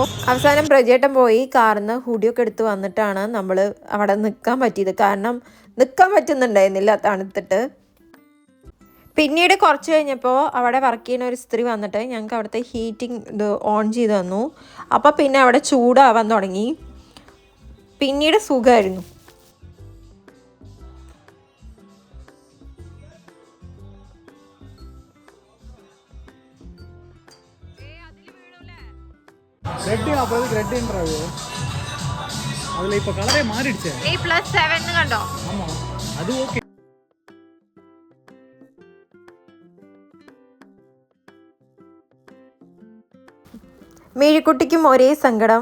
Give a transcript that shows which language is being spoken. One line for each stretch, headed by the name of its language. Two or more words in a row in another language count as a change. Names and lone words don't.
Malayalam: അവസാനം പ്രജേട്ടൻ പോയി കാറിന്ന് ഹുഡിയൊക്കെ എടുത്ത് വന്നിട്ടാണ് നമ്മൾ അവിടെ നിൽക്കാൻ പറ്റിയത്. കാരണം നിൽക്കാൻ പറ്റുന്നുണ്ടായിരുന്നില്ല തണുത്തിട്ട്. പിന്നീട് കുറച്ച് കഴിഞ്ഞപ്പോൾ അവിടെ വർക്ക് ചെയ്യുന്ന ഒരു സ്ത്രീ വന്നിട്ട് ഞങ്ങൾക്ക് അവിടുത്തെ ഹീറ്റിംഗ് ഇത് ഓൺ ചെയ്ത് തന്നു. അപ്പോൾ പിന്നെ അവിടെ ചൂടാവാൻ തുടങ്ങി. പിന്നീട് സുഖമായിരുന്നു.
Tamil: அதுல இப்ப கலரே மாறிடுச்சு. A+7 கண்டோ. ஆமா அது ஓகே.
Malayalam: മിഴിക്കുട്ടിക്കും ഒരേ സങ്കടം.